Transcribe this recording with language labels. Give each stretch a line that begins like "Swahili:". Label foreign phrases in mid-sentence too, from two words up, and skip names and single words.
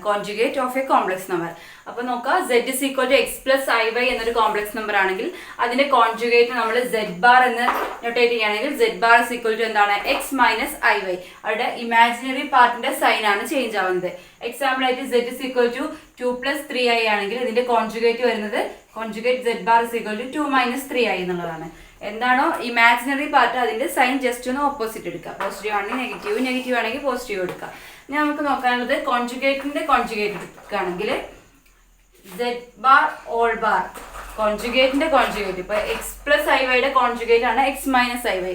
Malayalam: അപ്പോൾ നോക്കുക, z = x + iy എന്നൊരു
English: complex number
Malayalam: ആണെങ്കിൽ അതിന്റെ കോൺജുഗേറ്റ് നമ്മൾ z എന്ന് നൊട്ടേറ്റ് ചെയ്യുകയാണെങ്കിൽ z എന്താണ്, x - iy. അവിടെ ഇമാജിനറി പാർട്ടിന്റെ സൈൻ ആണ് ചേഞ്ച് ആവുന്നത്. എക്സാമ്പിൾ ആയിട്ട് z = 2 + 3i ആണെങ്കിൽ ഇതിന്റെ കോൺജുഗേറ്റ് വരുന്നത് z 2 - 3i എന്നുള്ളതാണ്. എന്താണോ
English: imaginary part
Malayalam: അതിന്റെ സൈൻ ജസ്റ്റ് ഒന്ന് ഓപ്പോസിറ്റ് എടുക്കുക. പോസിറ്റീവ് ആണെങ്കിൽ നെഗറ്റീവ് ആണെങ്കിൽ പോസിറ്റീവ് എടുക്കുക. ഇനി നമുക്ക് നോക്കാനുള്ളത് കോൺജുഗേറ്റിന്റെ കോൺജുഗേറ്റ് എടുക്കുകയാണെങ്കിൽ z⁻⁻. കോൺജുഗേറ്റിന്റെ കോൺജുഗേറ്റ് ഇപ്പൊ x + iy കോൺജുഗേറ്റ് ആണ് x - iy.